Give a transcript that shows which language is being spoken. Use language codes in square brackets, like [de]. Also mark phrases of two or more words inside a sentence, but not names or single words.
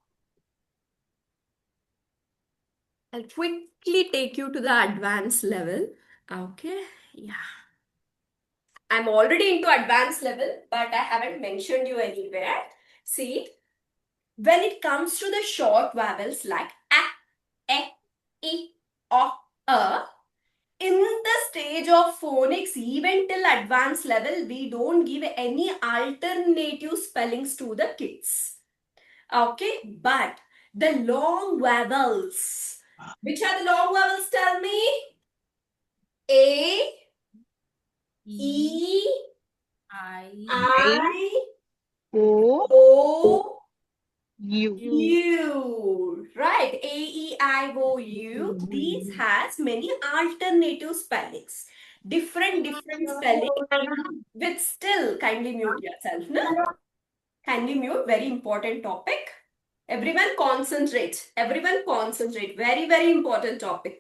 [en] I'll quickly take you to the advanced level. Okay, yeah. I'm already into advanced level, but I haven't mentioned you anywhere. See, when it comes to the short vowels like a, e, o, in the stage of phonics, even till advanced level, we don't give any alternative spellings to the kids. Okay, but the long vowels. Which are the long vowels? Tell me. A, E, I, O O, U. U. Right. A, E, I, O, U. These has many alternative spellings. Different spelling with still kindly mute yourself. No? Kindly mute. Very important topic. Everyone concentrate. Everyone concentrate. Very, very important topic.